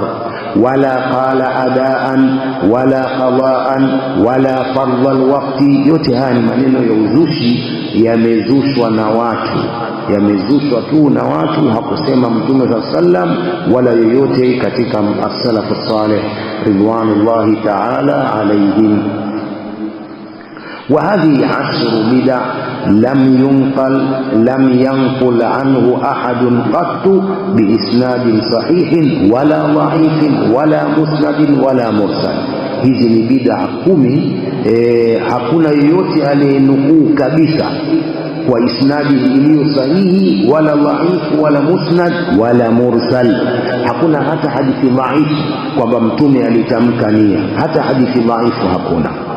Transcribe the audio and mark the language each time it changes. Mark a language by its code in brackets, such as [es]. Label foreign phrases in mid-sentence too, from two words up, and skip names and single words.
[ar] ولا قال أداء ولا قضاء ولا فرض الوقت. [sw] Yote haya ni maneno ya uzushi, yamezushwa na watu, yamezushwa tu na watu. Hakusema mtume sallam wala yoyote katika [ar] السلف الصالح رضوان الله تعالى عليهم. وهذه 10 بدع لم ينقل عنه أحد قط بإسناد صحيح ولا ضعيف ولا مسند ولا مرسل. [sw] hizi ni bid'a 10, hakuna yoyote aliyenukuu kabisa kwa isnadi iliyo sahihi wala dhaifu wala musnad wala mursal. Hakuna hata hadithi dhaifu kwamba mtume alitamka nia, hata hadithi dhaifu hakuna.